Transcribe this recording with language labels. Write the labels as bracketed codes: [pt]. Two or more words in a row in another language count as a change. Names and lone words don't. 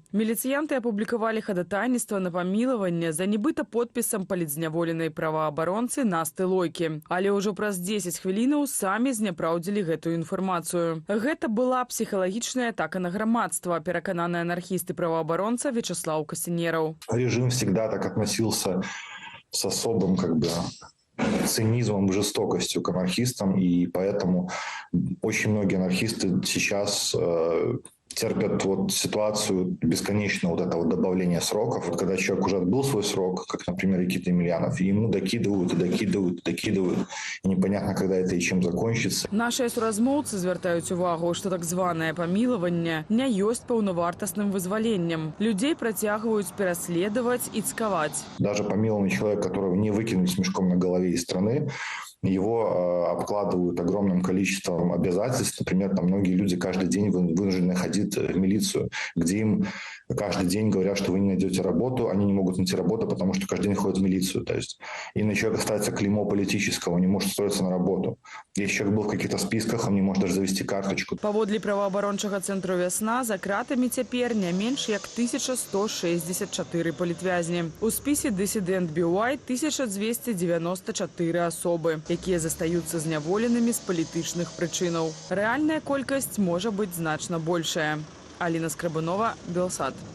[be] Міліцыянты апублікавалі хадатайніцтва на памілаванне за нібыта подпісам палітзняволенай праваабаронцы Насты Лойкі. Але ўжо праз 10 хвілінаў самі зняпраўдзілі гэтую інфармацыю. Гэта была псіхалагічная атака на грамадства, перакананы анархіст-праваабаронца Вячеслав Касінераў. [ru] Режим всегда так относился с особым цинизмом, жестокостью к анархистам, и поэтому очень многие анархисты сейчас терпят ситуацию бесконечного этого добавления сроков. Когда человек уже отбыл свой срок, как, например, Никита Емельянов, и ему докидывают, и непонятно, когда это и чем закончится. [be] Нашыя суразмоўцы звяртаюць увагу, што так званае памілаванне не ёсць паўнавартасным вызваленнем. Людзей працягваюць пераследаваць і цкаваць. [ru] Даже помилованный человек, которого не выкинули с мешком на голове из страны, его обкладывают огромным количеством обязательств. Например, там многие люди каждый день вынуждены ходить в милицию, где им каждый день говорят, что вы не найдете работу, они не могут найти работу, потому что каждый день ходят в милицию. То есть, и на человека ставится клеймо политического, он не может устроиться на работу. Если человек был в каких-то списках, он не может даже завести карточку. [be] Паводле праваабарончага цэнтру «Вясна» за кратамі цяпер не менш як 1164 палітвязні. У спісе дысідэнт BY 1294 асобы, якія застаюцца зняволенымі з палітычных прычынаў. Рэальная колькасць можа быць значна большая. Аліна Скрабунова, Белсад.